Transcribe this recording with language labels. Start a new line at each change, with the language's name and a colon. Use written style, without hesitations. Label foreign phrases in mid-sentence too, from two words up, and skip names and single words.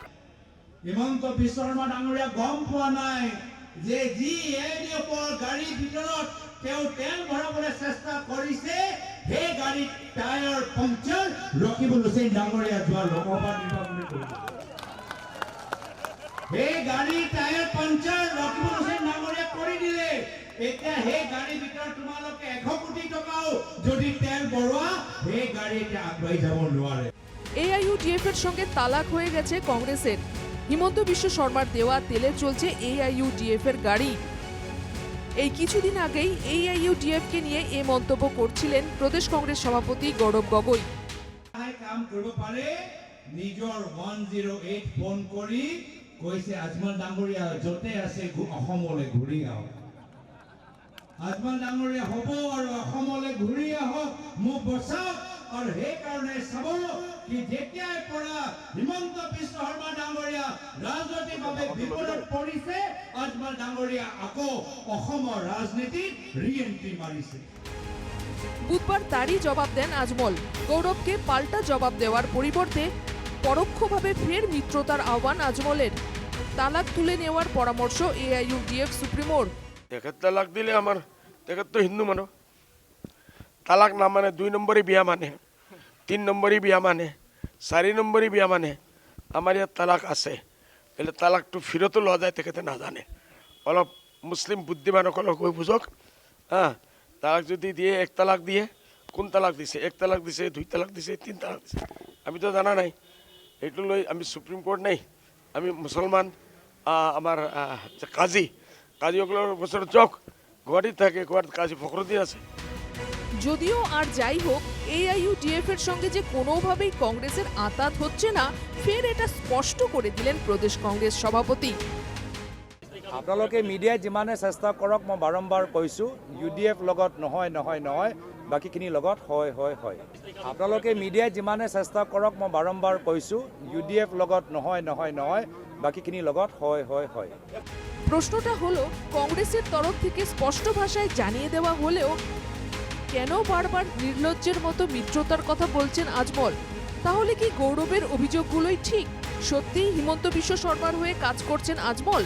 Assamese: হিমন্ত বিশ্ব শৰ্মা ডাঙৰীয়া গম পোৱা নাই যে যি এডিএফৰ গাড়ীৰ ভিতৰত তেওঁ তেল ভৰাবলৈ চেষ্টা কৰিছে, সেই গাড়ীত টায়াৰ পাংচাৰ ৰকিবুল হুছেইন ডাঙৰীয়া যোৱা লোকসভা নিৰ্বাচনত কৰিছে। সেই গাড়ীৰ টায়াৰ পাংচাৰ ৰকিবুল হুছেইন ডাঙৰীয়া কৰি দিলে। এতিয়া সেই গাড়ীৰ ভিতৰত তোমালোকে 100 কোটি টকাও যদি তেল ভৰোৱা, সেই গাড়ী এতিয়া আগবাঢ়ি যাব নোৱাৰে।
Bangla: AIUDF এর সঙ্গে তালাক হয়ে গেছে কংগ্রেসের। হিমন্ত বিশ্ব শর্মার দেওয়া তেলে চলছে AIUDF এর গাড়ি। এই কিছুদিন আগেই AIUDF কে নিয়ে এই মন্তব্য করছিলেন প্রদেশ কংগ্রেস সভাপতি গৌরব গগৈ।
Assamese: কাম কৰিব পাৰে নিজৰ 108 ফোন কৰি কৈছে আজমল ডাঙৰীয়া যতে আছে অসমলৈ ঘূৰি আহক। আজমল ডাঙৰীয়া হ'ব আৰু অসমলৈ ঘূৰি আহক, মোক বচাওক। আৰু সেইকাৰণে চাব কি যেতিয়াৰ পৰা হিমন্ত বিশ্ব শৰ্মা ডাঙৰীয়া ৰাজনৈতিকভাৱে বিপদত পৰিছে, আজমল ডাঙৰীয়া আকৌ অসমৰ ৰাজনীতিত ৰি-এন্ট্ৰি মাৰিছে।
Bangla: বুধবার তারই জবাব দেন আজমল। গৌরবকে পাল্টা জবাব দেওয়ার পরিবর্তে পরোক্ষভাবে ফের মিত্রতার আহ্বান আজমলের। তালাক তুলে নেওয়ার পরামর্শ AIUDF সুপ্রিমোর।
Assamese: তেখেত তালাক দিলে আমার তেখেত তো হিন্দু মানুষ, তালাক না মানে 2 নম্বরই বিয়া মানে, 3 নম্বরই বিয়া মানে, 4 নম্বরই বিয়া মানে। আমার ইয়াত তালাক আছে, এলে তালাকটো ফিরতো লওয়া যায় তেখেতে নাজানে। অলপ মুসলিম বুদ্ধিমানসকলক কৈ বুঝক। তালাক যদি দিয়ে 1 তালাক দিয়ে, কোন তালাক দিছে, 1 তালাক দিছে, 2 তালাক দিছে, 3 তালাক দিছে, আমি তো জানা নাই। এইটো লৈ আমি
English: Supreme Court
Assamese: নাই, আমি মুসলমান আমার কাজীসকলৰ বছৰত যাওক, গুৱাহাটীত থাকে, গুৱাহাটীত কাজী ফখরুদ্দিন আছে।
Bangla: যদিও আর যাই হোক, AIUDF এর সঙ্গে যে কোনোভাবেই কংগ্রেসের আঁতাত হচ্ছে না, ফের এটা স্পষ্ট করে দিলেন প্রদেশ কংগ্রেস সভাপতি।
Assamese: আপোনালোকে মিডিয়াই যিমানে চেষ্টা কৰক, মই বাৰম্বাৰ কৈছোঁ UDF লগত নহয় নহয় নহয়, বাকীখিনি লগত হয় হয় হয়। আপোনালোকে মিডিয়াই যিমানে চেষ্টা কৰক, মই বাৰম্বাৰ কৈছোঁ UDF লগত নহয় নহয় নহয়, বাকীখিনি লগত হয় হয় হয়।
Bangla: প্রশ্নটা হলো, কংগ্রেসের তরফ থেকে স্পষ্ট ভাষায় জানিয়ে দেওয়া হলেও কেন বারবার নির্লজ্জের মতো মিত্রতার কথা বলছেন আজমল? তাহলে কি গৌরবের অভিযোগগুলোই ঠিক? সত্যিই হিমন্ত বিশ্ব শর্মার হয়ে কাজ করছেন আজমল?